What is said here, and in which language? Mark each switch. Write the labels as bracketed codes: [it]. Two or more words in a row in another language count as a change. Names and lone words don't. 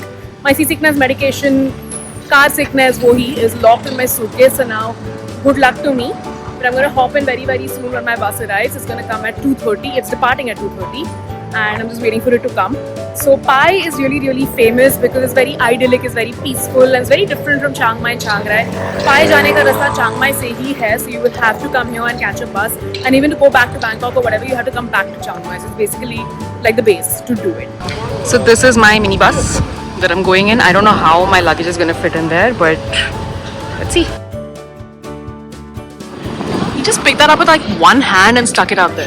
[en] My seasickness medication, car sickness, wohi is locked in my suitcase, so now good luck to me. But I'm going to hop in very soon when my bus arrives. It's going to come at 2:30. It's departing at 2:30 and I'm just waiting for it to come. So Pai is really famous because it's very idyllic, it's very peaceful and it's very different from Chiang Mai and Chiang Rai. [hi] Pai jaane ka rasta Chiang Mai se hi hai, [en] so you will have to come here and catch a bus, and even to go back to Bangkok or whatever, you have to come back to Chiang Mai. So it's basically like the base to do it. So this is my minibus that I'm going in. I don't know how my luggage is going to fit in there, but let's see. He just picked that up with like one hand and stuck it out there.